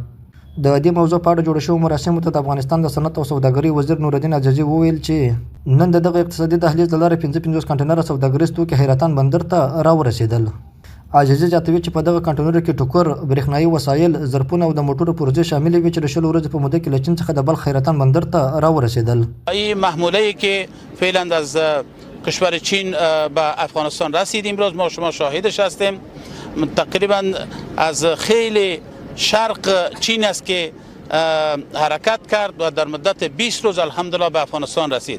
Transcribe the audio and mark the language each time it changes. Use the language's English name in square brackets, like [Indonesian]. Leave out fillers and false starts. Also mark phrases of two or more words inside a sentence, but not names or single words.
[Pashto] د دې موضوع په اړه جوړ شوو مراسمو ته د افغانستان د صنعت او سوداګرۍ وزیر نورالدین عزیزي وویل چې نن د دغه اقتصادي دهلیز له لارې 55 کنټینره سوداګریز توکي حیرتان بندر ته راورسېدل. عزیزي زیاتوي چې په دغه کنټینرو کې ټوکر، برېښنایي وسایل، ظرفونه او د موټرو پرزې شاملې وي چې د 20 ورځې په موده کې له چین څخه د بلخ حیرتان بندر ته راورسېدل. [Persian] این محموله‌ای که فعلا از کشور چین به افغانستان رسید امروز ما شما شاهدش هستیم. تقریبا از خیلی شرق چین است که حرکت کرد و در مدت 20 روز الحمدلله به افغانستان رسید.